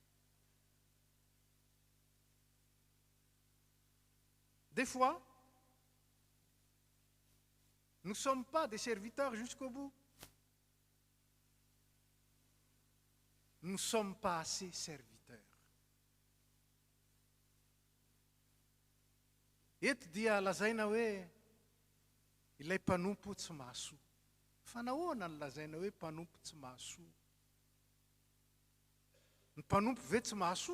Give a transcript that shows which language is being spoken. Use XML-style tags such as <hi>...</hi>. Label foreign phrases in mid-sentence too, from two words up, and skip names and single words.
<fr>Des fois, nous ne sommes pas des serviteurs jusqu'au bout. Nous ne sommes pas assez serviteurs.</fr> <mg>Eto dia lazaina hoe ilay mpanompo tsy mahasoa. Fa nahoana ny lazaina hoe mpanompo tsy mahasoa? Ny mpanompo ve tsy mahasoa?</mg>